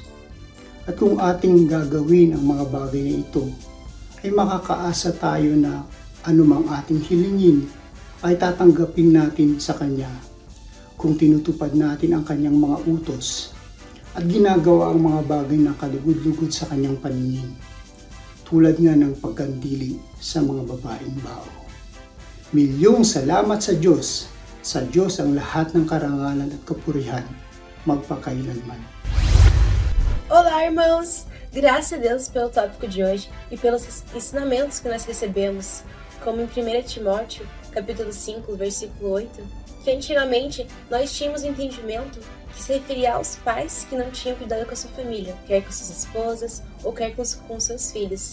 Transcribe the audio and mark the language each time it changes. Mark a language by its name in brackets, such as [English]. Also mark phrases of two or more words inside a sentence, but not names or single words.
[Filipino] At kung ating gagawin ang mga bagay na ito, ay makakaasa tayo na anumang ating hilingin ay tatanggapin natin sa Kanya kung tinutupad natin ang Kanyang mga utos at ginagawa ang mga bagay na kalugod-lugod sa Kanyang paningin, tulad nga ng pagkandili sa mga babaeng bao. Milyong salamat sa Diyos. Sa Diyos ang lahat ng karangalan at kapurihan, magpakailanman. [Portuguese] Olá, irmãos! Graças a Deus pelo tópico de hoje e pelos ensinamentos que nós recebemos, como em 1 Timóteo, capítulo 5, versículo 8, que antigamente nós tínhamos o entendimento que se referia aos pais que não tinham cuidado com a sua família, quer com suas esposas ou quer com seus filhos.